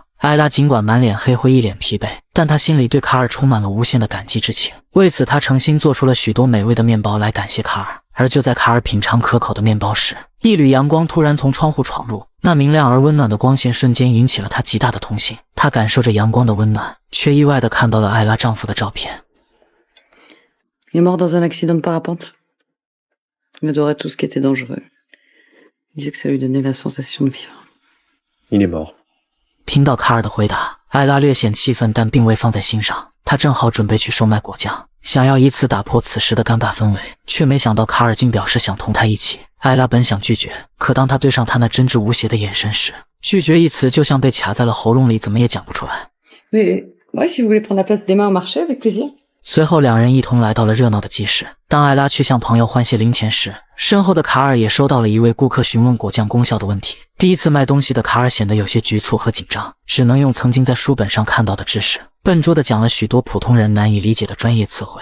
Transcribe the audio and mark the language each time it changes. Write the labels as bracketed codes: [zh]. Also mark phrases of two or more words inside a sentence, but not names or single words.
[zh] 艾拉尽管满脸黑灰，一脸疲惫，但她心里对卡尔充满了无限的感激之情。为此她诚心做出了许多美味的面包来感谢卡尔。而就在卡尔品尝可口的面包时，一缕阳光突然从窗户闯入，那明亮而温暖的光线瞬间引起了他极大的同情。他感受着阳光的温暖，却意外地看到了艾拉丈夫的照片。 [fr] Il est mort dans un accident de parapente. Il adorait tout ce qui était dangereux. Il disait que ça lui donnait la sensation de vivre. Il est mort. [zh] 听到卡尔的回答，艾拉略显气愤，但并未放在心上。她正好准备去售卖果酱，想要以此打破此时的尴尬氛围，却没想到卡尔竟表示想同她一起。艾拉本想拒绝，可当她对上他那真挚无邪的眼神时，拒绝一词就像被卡在了喉咙里，怎么也讲不出来。 [fr] Mais ouais, si vous voulez prendre la place d'Emma au marché, avec plaisir. [zh] 随后两人一同来到了热闹的集市。当艾拉去向朋友换些零钱时，身后的卡尔也收到了一位顾客询问果酱功效的问题。第一次卖东西的卡尔显得有些局促和紧张，只能用曾经在书本上看到的知识，笨拙地讲了许多普通人难以理解的专业词汇。